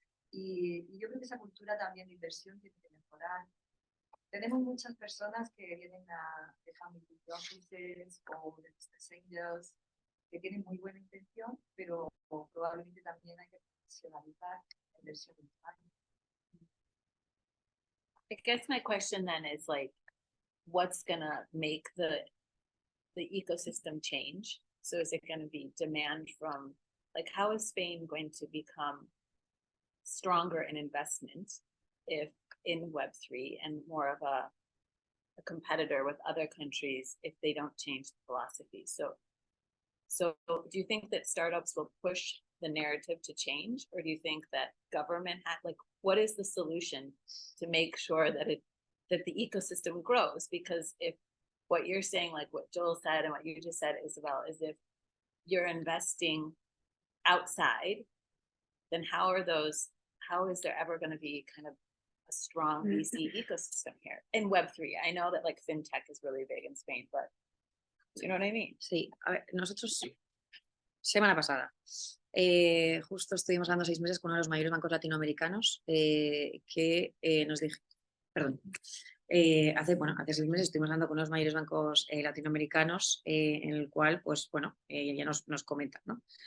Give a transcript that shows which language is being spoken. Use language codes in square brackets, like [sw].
[es] Y yo creo que esa cultura también de inversión tiene que mejorar. Tenemos muchas personas que vienen de family offices o de business angels que tienen muy buena intención, pero probablemente también hay que profesionalizar la inversión en España. [en] I guess my question then is like, what's gonna make the ecosystem change? So is it gonna be demand from, like, how is Spain going to become stronger in investment if in Web3 and more of a competitor with other countries if they don't change the philosophy? So do you think that startups will push the narrative to change, or do you think that government what is the solution to make sure that the ecosystem grows? Because if what you're saying, like what Joel said and what you just said, Isabel, is if you're investing outside, then how is there ever going to be kind of a strong VC ecosystem here in Web3? I know that like fintech is really big in Spain, but you know what I mean? [es] Sí, a ver, nosotros semana pasada justo estuvimos hablando 6 meses con uno de los mayores bancos latinoamericanos que nos dijo, perdón, hace 6 meses estuvimos hablando con unos mayores bancos latinoamericanos en el cual, pues bueno, ya nos comentan, ¿no?